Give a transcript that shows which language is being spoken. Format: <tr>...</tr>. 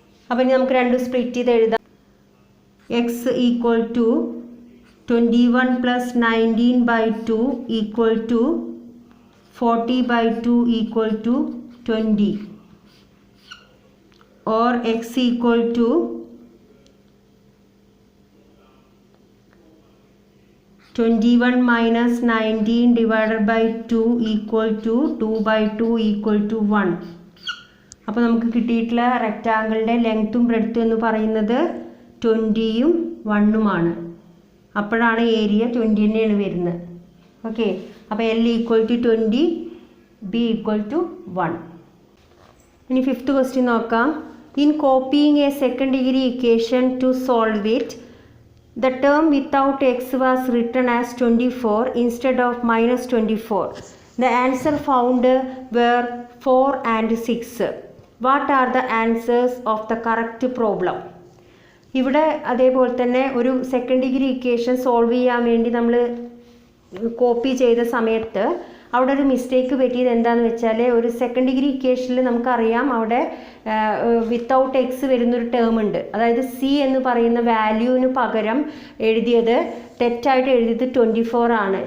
<ml>അപ്പോൾ ഇനി നമുക്ക് രണ്ട് സ്പ്ലിറ്റ് ചെയ്ത് എഴുതാം.</ml> <en>x equal to 21 plus 19 by 2 equal to 40 by 2 equal to 20, or x equal to 21 minus 19 divided by 2 equal to 2 by 2 equal to 1.</en> <ml>അപ്പോൾ നമുക്ക് കിട്ടിയിട്ടുള്ള റെക്റ്റാങ്കിളിൻ്റെ ലെങ്ത്തും ബ്രെഡ്ത്തും എന്ന് പറയുന്നത് 20യും 1ഉമാണ്. അപ്പോഴാണ് ഏരിയ 20 തന്നെയാണ് വരുന്നത്. ഓക്കെ, അപ്പോൾ L equal to 20, B equal to 1. ഇനി ഫിഫ്ത്ത് ക്വസ്റ്റ്യൻ നോക്കാം.</ml> <en>In copying a second degree equation to solve it, the term without x was written as 24 instead of minus 24. The answer found were 4 and 6. What are the answers of the correct problem?</en> <ml>ഇവിടെ അതേപോലെ തന്നെ ഒരു second degree equation solve ചെയ്യാൻ വേണ്ടി നമ്മൾ copy ചെയ്ത സമയത്ത് അവിടെ ഒരു മിസ്റ്റേക്ക് പറ്റിയത് എന്താണെന്ന് വെച്ചാൽ, ഒരു സെക്കൻഡ് ഡിഗ്രി ഇക്വേഷനിൽ നമുക്കറിയാം അവിടെ വിത്തൗട്ട് എക്സ് വരുന്നൊരു ടേം ഉണ്ട്. അതായത് സി എന്ന് പറയുന്ന വാല്യൂവിന് പകരം എഴുതിയത് തെറ്റായിട്ട് എഴുതിയത് 24 ആണ്.</ml>